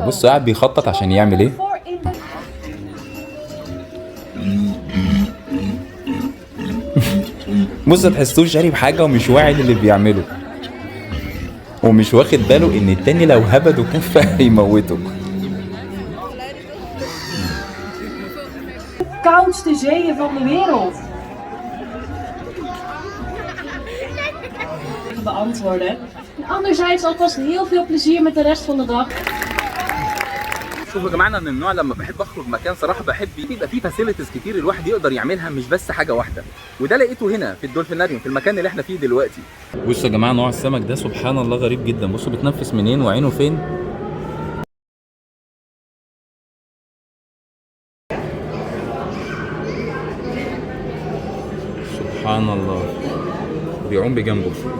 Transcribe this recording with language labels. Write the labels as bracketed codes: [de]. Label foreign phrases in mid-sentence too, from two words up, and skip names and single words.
[ar] بصوا قاعد بيخطط عشان يعمل ايه. بصوا تحسوه شارب حاجة ومش واعي اللي بيعمله، ومش واخد باله ان التاني لو هبده كفة هيموته. [nl] Koudste zeeën van de wereld. Beantwoorden. En anderzijds alvast heel veel plezier met de rest van de dag. [ar] شوفوا يا جماعه، انا من النوع لما بحب اخرج مكان صراحه بحب يبقى فيه فاسيلتيز كتير الواحد يقدر يعملها، مش بس حاجه واحده. وده لقيته هنا في الدولفيناريوم في المكان اللي احنا فيه دلوقتي. بصوا يا جماعه نوع السمك ده سبحان الله غريب جدا. بصوا بتنفس منين وعينه فين. سبحان الله بيعوم بجنبه.